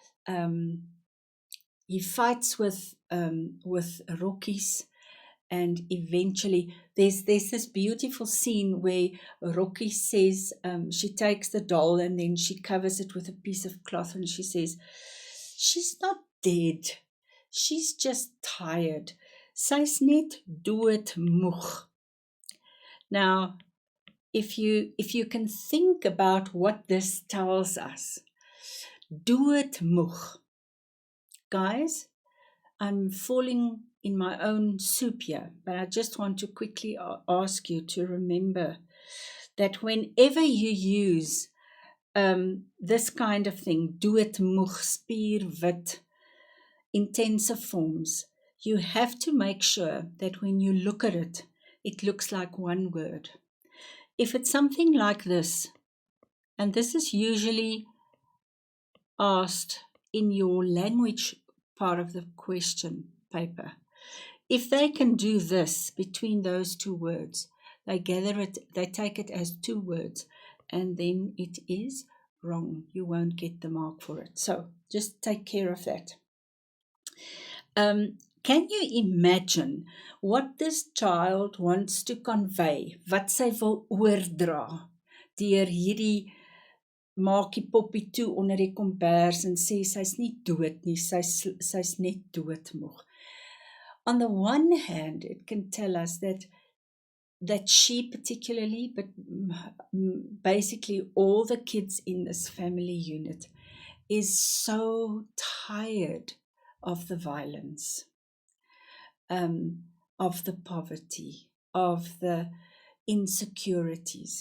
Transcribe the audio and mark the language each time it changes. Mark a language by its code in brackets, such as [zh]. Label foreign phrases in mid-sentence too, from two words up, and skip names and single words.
[en] fights with Rockies, and eventually there's this beautiful scene where Rocky says, she takes the doll and then she covers it with a piece of cloth, and she says, "She's not dead, she's just tired. [af] Sy's net doodmoeg." [en] Now, if you can think about what this tells us, doodmoeg. Guys, I'm falling in my own soup here, but I just want to quickly ask you to remember that whenever you use this kind of thing, [af] doodmoeg, spierwit, [en] intensive forms, you have to make sure that when you look at it, it looks like one word. If it's something like this, and this is usually asked in your language part of the question paper, if they can do this between those two words, they take it as two words, and then it is wrong. You won't get the mark for it. So just take care of that. Can you imagine what this child wants to convey, [af] wat sy wil oordra, deur hierdie maakie poppie toe onder die kombers en sê sy's nie dood nie, sy's net doodmoeg. [en] On the one hand, it can tell us that she particularly, but basically all the kids in this family unit, is so tired of the violence, of the poverty, of the insecurities.